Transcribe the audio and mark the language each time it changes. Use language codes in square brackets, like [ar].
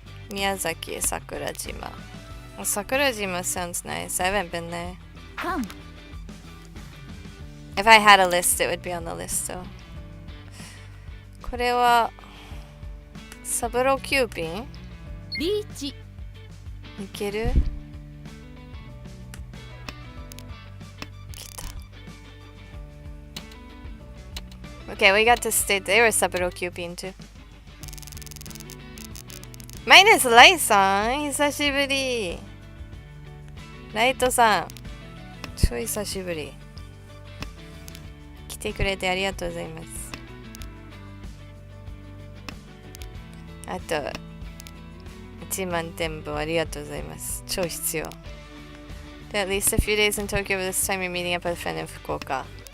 [en] Miyazaki, Sakurajima. Well, Sakurajima sounds nice. I haven't been there. Come. If I had a list, it would be on the list, though. [ja] これはサブロキューピンリーチ。いける？ [en] Okay, we got to stay. They were Saburo Cupin too. [ja] Minus Light さん、久しぶり。ライトさん、超久しぶり。来てくれてありがとうございます。あと、1万点分ありがとうございます。超必要。 [en] で、at least a few days in Tokyo, but this time you're meeting up with a friend in 福岡。